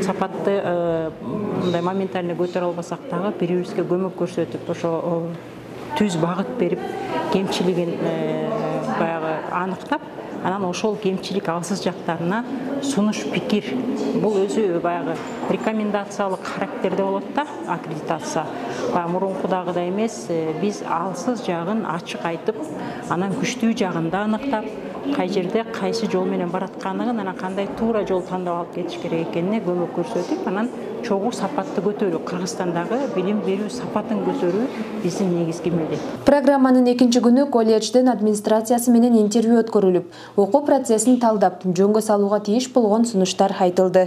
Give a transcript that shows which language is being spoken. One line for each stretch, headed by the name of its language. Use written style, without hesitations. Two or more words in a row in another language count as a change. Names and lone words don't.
Kyrgyz: Сапатты мындай моментально көтөрө албасак дагы бири-бирибизге көмөк көрсөтүп, ошо түз багыт берип, кемчилигин баягы аныктап, анан ошол кемчилик алсыз жактарына сунуш пикир. Бул өзү баягы рекомендациялык характерде болот да, аккредитация. Мурункудагыдай эмес, биз алсыз жагын ачык айтып, анан күчтүү жагын да аныктап, қай жерде қайсы жол менен бараткандыгын, анан кандай туура жол тандап алып кетиш керек экенине көмөк көрсөтүп, анан чогуу сапатты көтөрүү, Кыргызстандагы билим берүү сапатын көтөрүү биздин негизги милдет. Программанын экинчи күнү колледждин администрациясы менен интервью өткөрүлүп, окуу процессин талдап, жөнгө салууга тийиш болгон сунуштар айтылды.